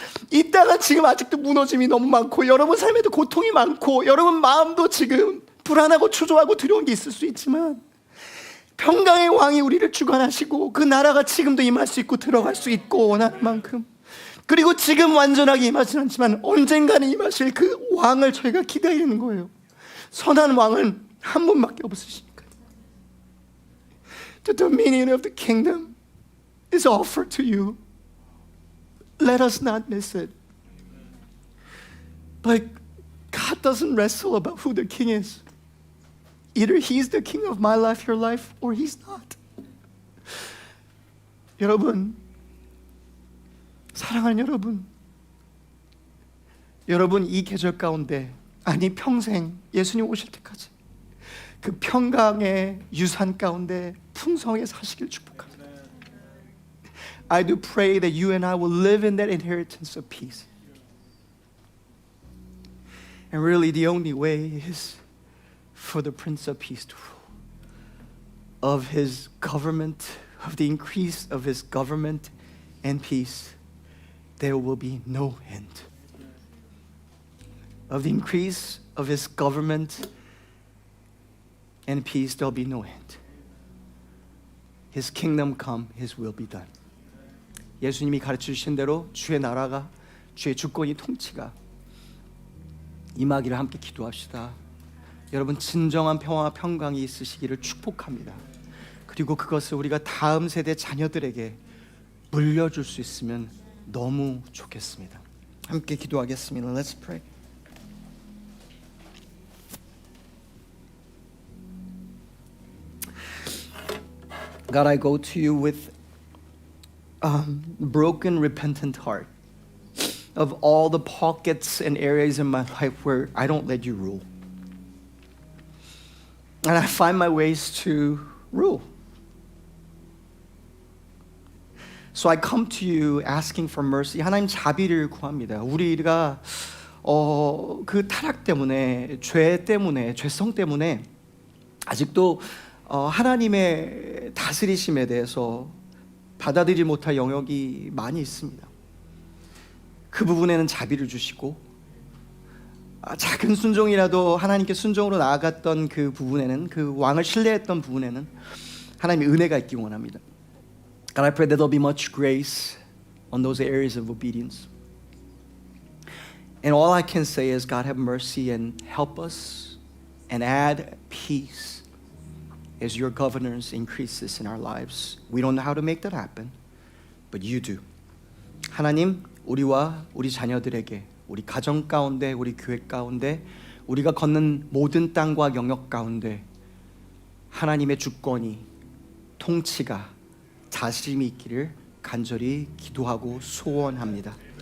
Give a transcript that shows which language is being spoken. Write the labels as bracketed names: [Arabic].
[Korean] 이 땅은 지금 아직도 무너짐이 너무 많고 여러분 삶에도 고통이 많고 여러분 마음도 지금 불안하고 초조하고 두려운 게 있을 수 있지만 평강의 왕이 우리를 주관하시고 그 나라가 지금도 임할 수 있고 들어갈 수 있고 원하는 만큼 그리고 지금 완전하게 임하지는 않지만 언젠가는 임하실 그 왕을 저희가 기다리는 거예요. 선한 왕은 한 분밖에 없으시니까. [English] The dominion of the kingdom is offered to you. Let us not miss it. But God doesn't wrestle about who the king is. Either He's the king of my life, your life, or He's not. [Korean] 여러분, 사랑하는 여러분 이 계절 가운데 아니 평생 예수님 오실 때까지 그 평강의 유산 가운데 풍성하게 사시길 축복합니다. [English] I do pray that you and I will live in that inheritance of peace. And really the only way is for the Prince of Peace to rule. Of His government, of the increase of His government and peace, there will be no end. Of the increase of His government and peace, there'll be no end. His kingdom come, His will be done. [Korean] 예수님이 가르쳐 주신 대로 주의 나라가, 주의 주권이 통치가 임하기를 함께 기도합시다. 여러분 진정한 평화와 평강이 있으시기를 축복합니다. 그리고 그것을 우리가 다음 세대 자녀들에게 물려줄 수 있으면 너무 좋겠습니다. 함께 기도하겠습니다. [English] Let's pray. God, I go to you with broken, repentant heart of all the pockets and areas in my life where I don't let you rule. And I find my ways to rule. So I come to you asking for mercy. [Korean] 하나님 자비를 구합니다. 우리가 그 타락 때문에, 죄 때문에, 죄성 때문에 아직도 하나님의 다스리심에 대해서 받아들이지 못할 영역이 많이 있습니다. 그 부분에는 자비를 주시고 작은 순종이라도 하나님께 순종으로 나아갔던 그 부분에는, 그 왕을 신뢰했던 부분에는 하나님의 은혜가 있기 원합니다. [English] God, I pray that there'll be much grace on those areas of obedience. And all I can say is, God, have mercy and help us and add peace as your governors increase this in our lives. We don't know how to make that happen, but you do. [Korean] 하나님, 우리와 우리 자녀들에게, 우리 가정 가운데, 우리 교회 가운데, 우리가 걷는 모든 땅과 영역 가운데 하나님의 주권이, 통치가, 다스림이 있기를 간절히 기도하고 소원합니다.